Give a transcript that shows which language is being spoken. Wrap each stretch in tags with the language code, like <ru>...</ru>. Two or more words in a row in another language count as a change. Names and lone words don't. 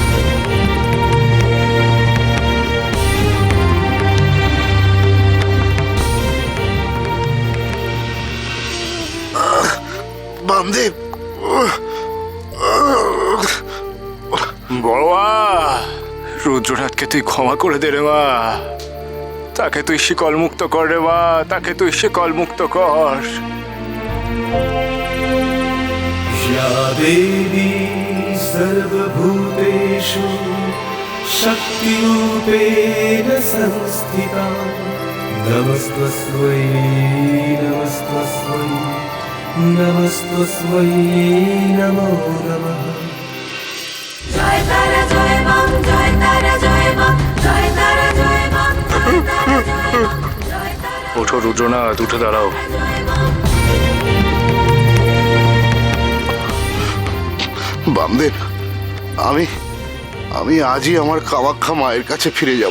<bn>বামদেব, বড়মা, রুদ্রনাথকে তুই ক্ষমা করে দে রে মা। তাকে তুই শিকল মুক্ত কর রে মা, তাকে তুই শিকল মুক্ত কর।</bn> <sa>या देवी सर्वभूतेषु शक्तिरूपेण संस्थिता नमस्तस्मै नमस्तस्मै नमस्तस्मै नमो नमः।</sa> <bn>জয় তারা জয় মাম, জয় তারা জয় মাম, জয় তারা জয় মাম, জয় তারা জয় মাম, জয় তারা ওঠো রুদ্রনাথ, উঠে দাঁড়াও। জয় মাম। বামদেব, আমি আজই আমার কামাখ্যা মায়ের কাছে ফিরে যাব।</bn>